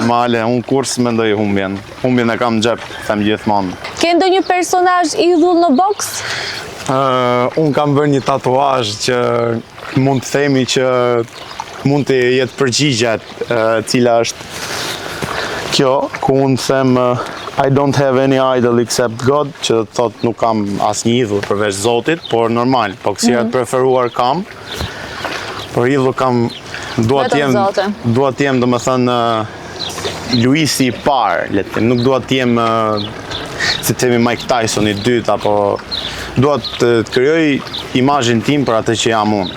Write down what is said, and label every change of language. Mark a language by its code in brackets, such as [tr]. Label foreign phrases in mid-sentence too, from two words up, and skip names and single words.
[sq] Normale, unë kur s'mendoj humbjen. Humbjen e kam në xhep, them gjithmonë. Ke ndonjë personazh idhull në boks? Unë kam bërë një tatuazh që mund të themi që mund të jetë përgjigjet, cila është kjo, ku unë [en] them I don't have any idol except God, [sq] që të thot nuk kam asnjë idhull përveç Zotit, por normal, boksierët preferuar kam, por idhull kam, dua të jem domethënë Luisi i parë, le të them, nuk dua të jem si të themi Mike Tyson i dytë, apo dua të krijoj imazhin tim për atë që jam unë.